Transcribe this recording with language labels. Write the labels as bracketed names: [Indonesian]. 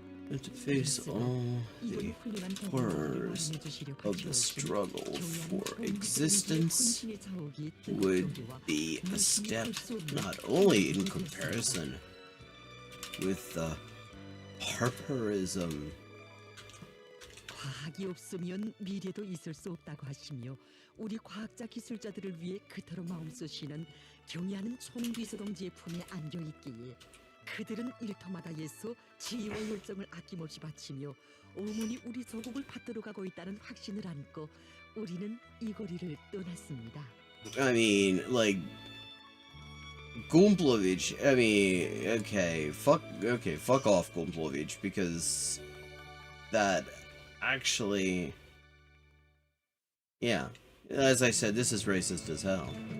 [English] And to face all the horrors of the struggle for existence would be a step not only in comparison with the Harperism. [Korean] 과학이 없으면 미래도 있을 수 없다고 하시며 우리 과학자 기술자들을 위해 그토록 마음 쓰시는 경애하는 총비서동지의 품에 안겨 있기에 그들은 일터마다 애써 지혜와 열정을 아낌없이 바치며 오문이 우리 조국을 받들어 가고 있다는 확신을 안고 우리는 이 거리를 떠났습니다. [English] I mean, like, Gumplovich, I mean, okay, fuck off, Gumplovich, because that actually, yeah, as I said, this is racist as hell.